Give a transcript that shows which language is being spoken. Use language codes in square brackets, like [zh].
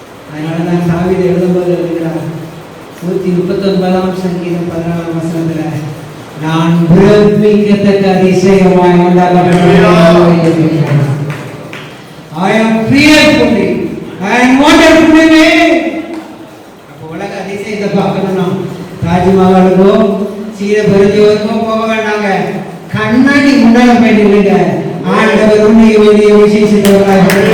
[ta] அதனாலதான் தாவீது எழுதும்போது எழுதுகிறார் 139ஆம் சங்கீதம் 14ஆம் வசனத்துல, நான் பிரமிக்கத்தக்க அதிசயமாய் உண்டாக்கப்பட்டேன். [en] I am fearfully and wonderfully made. [ta] அப்போ உலக அதிசயத்தை பார்க்கணும்னா தாஜ்மஹாலுக்கோ சீரபெருஞ்சுவருக்கோ போக வேண்டாங்க. கண்ணாடி முன்னால போயிட்டு இல்லைங்க, ஆண்டவர் உன்னை வெளியே விசேஷித்தவர்களாக.